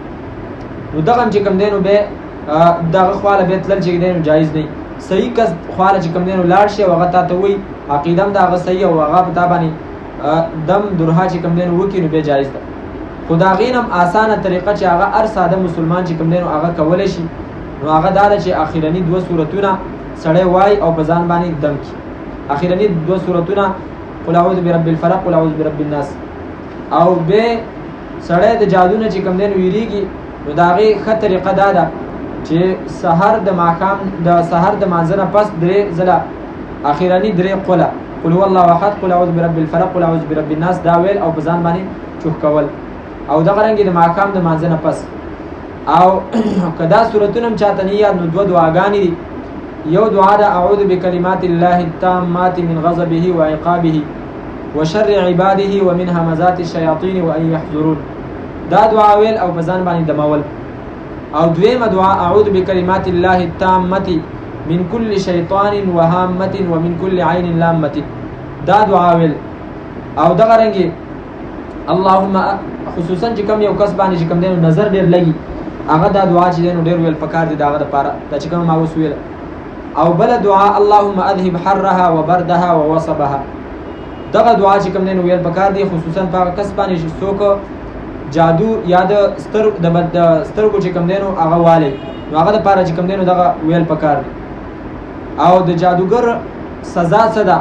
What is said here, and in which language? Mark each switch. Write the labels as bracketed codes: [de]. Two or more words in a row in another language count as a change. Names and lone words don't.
[ps] نو دغه چې کوم دی نو به دغه خواله به تل چې دی نو جایز نه صحیح کس خواله چې کوم دی نو لاړ شي او هغه ته وي عقیده هم دا صحیح او هغه پتا باندې دم درها چې کوم دی نو وکړي نو به جایز ده. خدا غینم اسانه طریقه چې هغه هر ساده مسلمان چې کوم دی نو هغه کولای شي نو هغه دا چې اخیرنی دوه سورتونه سړی وای او په ځان باندې دم کی. اخیرنی دوه سورتونه [ar] قل اعوذ برب الفلق قل اعوذ برب الناس [ps] او به سړی د جادو نه چې کوم دی نو یریږي نو دا غي ښه طریقه دا ده چې سحر د ماقام د سحر د مانځنه پس درې ځله اخیرنی درې [ar] قل قل هو الله احد قل اعوذ برب الفلق قل اعوذ برب الناس [ps] دا ویل او په ځان باندې چوک کول او دغه رنګ د ماقام د مانځنه پس او کدا سورتونه هم چاته نه یاد نو دوه دعاګانې دي. یو دعا ده [ar] اعوذ بکلمات الله التامات من غضبه وعقابه وشر عباده ومن همزات الشياطين وان يحضرون [ps] دا دعا ویل او په ځان باندې دمول. او دویمه دعا [ar] اعوذ بکلمات الله التامات من كل شيطان وهامه ومن كل عين لامه [ps] دا دعا ویل او دغه رنګ اللهم خصوصا چې کوم یو کس باندې چې کوم دی نظر ډیر لګي هغه دا دعا چې دی نو ډیر ویل پکار دي داغه لپاره دا چې کوم ما وسویل. او بل دعا [ar] اللهم اذهب حرها وبردها ووصبها [ps] دغه دعا چې کوم دی نو ویل پکار دي خصوصا په کس باندې چې څوک جادو یا د سترګو چې کوم دی نو هغه والي نو هغه لپاره چې کوم دی نو دغه ویل پکار دي. او د جادوګر سزا څه ده؟